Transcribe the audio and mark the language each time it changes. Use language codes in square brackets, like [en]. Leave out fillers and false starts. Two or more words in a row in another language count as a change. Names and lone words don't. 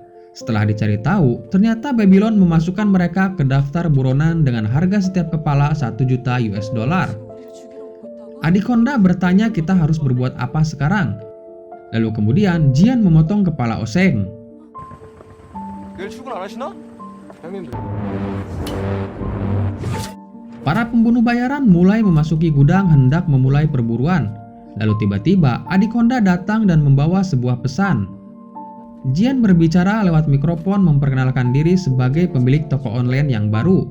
[id] Setelah dicari tahu, ternyata Babylon memasukkan mereka ke daftar buronan dengan harga setiap kepala 1 juta [en] US dollar. [id] Adik Honda bertanya kita harus berbuat apa sekarang. Lalu kemudian Jian memotong kepala Oseng. [ko] 내일 출근 안 하시나? 형님들. [id] Para pembunuh bayaran mulai memasuki gudang hendak memulai perburuan. Lalu tiba-tiba adik Honda datang dan membawa sebuah pesan. Jian berbicara lewat mikrofon memperkenalkan diri sebagai pemilik toko online yang baru.